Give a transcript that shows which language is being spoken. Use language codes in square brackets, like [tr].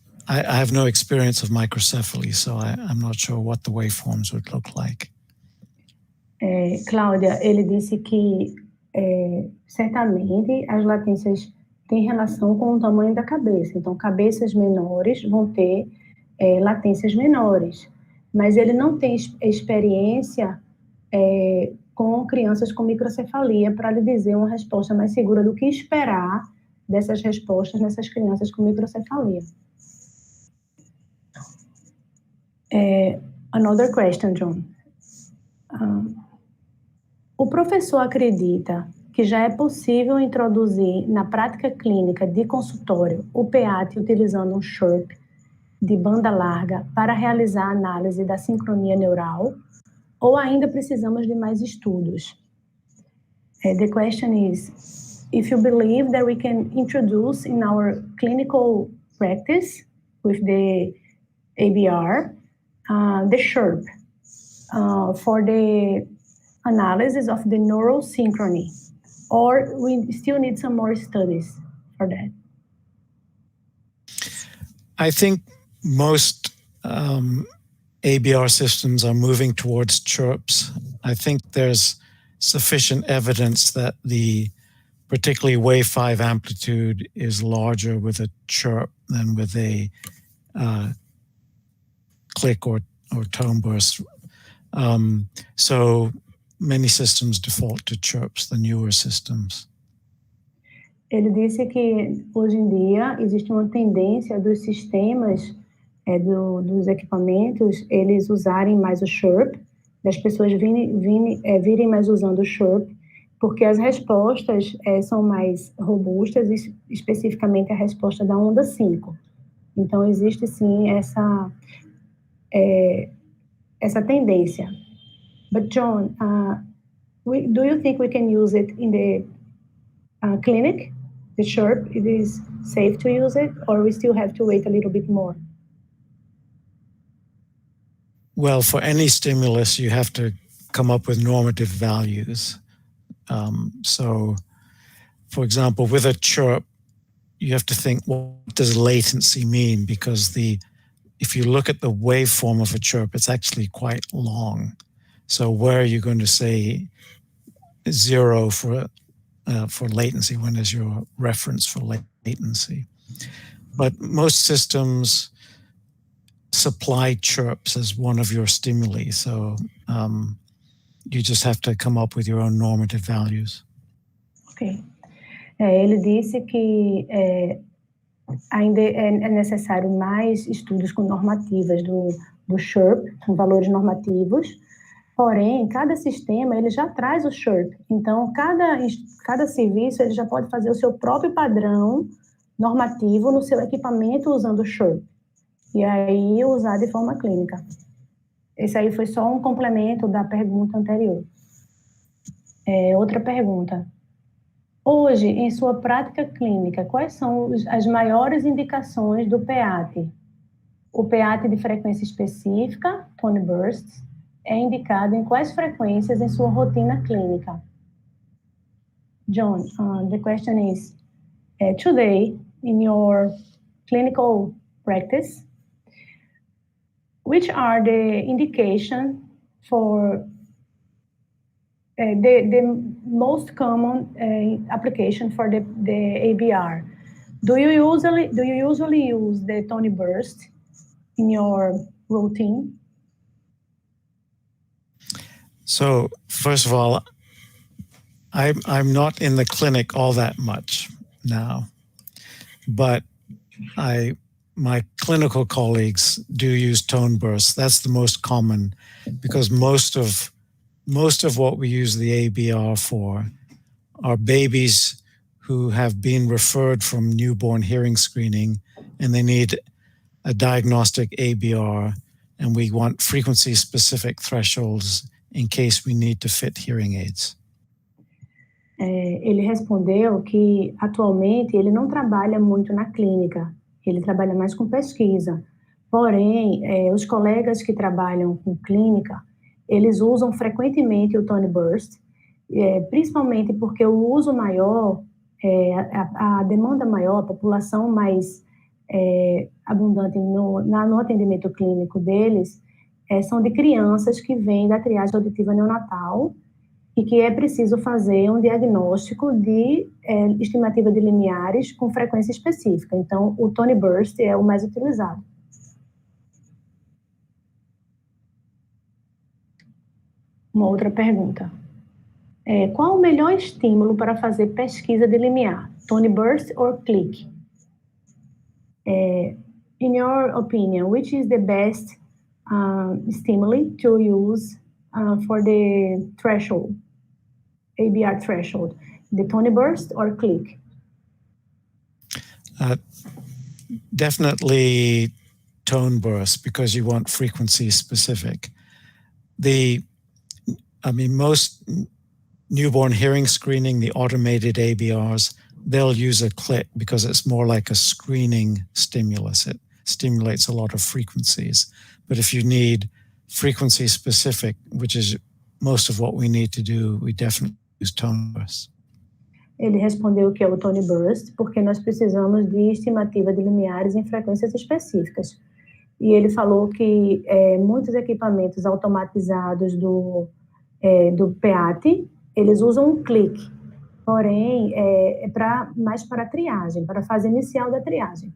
[en] I have no experience of microcephaly, so I'm not sure what the waveforms would look like. [pt] Cláudia, ele disse que certamente as latências tem relação com o tamanho da cabeça. Então, cabeças menores vão ter latências menores, mas ele não tem experiência com crianças com microcefalia para lhe dizer uma resposta mais segura do que esperar dessas respostas nessas crianças com microcefalia. [en] Another question, John. [pt] O professor acredita que já é possível introduzir na prática clínica de consultório o PEATE utilizando um SHRP de banda larga para realizar a análise da sincronia neural, ou ainda precisamos de mais estudos? [en] The question is, if you believe that we can introduce in our clinical practice with the ABR, the SHRP for the analysis of the neural synchrony, or we still need some more studies for that? I think most ABR systems are moving towards chirps. I think there's sufficient evidence that the particularly wave 5 amplitude is larger with a chirp than with a click or tone burst. So many systems default to chirps, the newer systems. [pt] Ele disse que hoje em dia existe uma tendência dos sistemas, dos equipamentos, eles usarem mais o SHRP, das pessoas virem mais usando o SHRP, porque as respostas são mais robustas, especificamente a resposta da onda 5. Então, existe sim essa tendência. [en] But John, do you think we can use it in the clinic, the SHRP? It is safe to use it, or we still have to wait a little bit more? Well, for any stimulus, you have to come up with normative values. So, for example, with a chirp, you have to think, what does latency mean? Because if you look at the waveform of a chirp, it's actually quite long. So where are you going to say 0 for latency? When is your reference for latency? But most systems supply chirps as one of your stimuli. So you just have to come up with your own normative values. Ok. [pt] Ele disse que ainda é necessário mais estudos com normativas do SHRP, com valores normativos, porém, cada sistema ele já traz o SHRP. Então, cada serviço ele já pode fazer o seu próprio padrão normativo no seu equipamento usando o SHRP. E aí usar de forma clínica. Esse aí foi só um complemento da pergunta anterior. Outra pergunta. Hoje, em sua prática clínica, quais são as maiores indicações do PEATE? O PEATE de frequência específica, tone bursts, é indicado em quais frequências em sua rotina clínica? [en] John, the question is, today, in your clinical practice, which are the indication for the most common application for the ABR? Do you usually use the tone burst in your routine? So first of all, I'm not in the clinic all that much now, but my clinical colleagues do use tone bursts. That's the most common, because most of what we use the ABR for are babies who have been referred from newborn hearing screening, and they need a diagnostic ABR, and we want frequency-specific thresholds in case we need to fit hearing aids. [pt] Ele respondeu que, atualmente, ele não trabalha muito na clínica, ele trabalha mais com pesquisa. Porém, os colegas que trabalham com clínica, eles usam frequentemente o tone burst, principalmente porque o uso maior, a demanda maior, a população mais abundante no atendimento clínico deles, são de crianças que vêm da triagem auditiva neonatal e que é preciso fazer um diagnóstico de estimativa de limiares com frequência específica. Então, o Tony Burst é o mais utilizado. Uma outra pergunta. Qual o melhor estímulo para fazer pesquisa de limiar? [en] Tony Burst or click? In your opinion, which is the best stimuli to use for the threshold, ABR threshold? The Tony Burst or click? Definitely tone burst, because you want frequency specific. Most newborn hearing screening, the automated ABRs, they'll use a click because it's more like a screening stimulus. It stimulates a lot of frequencies. But if you need frequency specific, which is most of what we need to do, we definitely use tone burst. [pt] Ele respondeu que é o Tony Burst, porque nós precisamos de estimativa de limiares em frequências específicas. E ele falou que muitos equipamentos automatizados do PEATE, eles usam um clique, porém, mais para a triagem, para a fase inicial da triagem.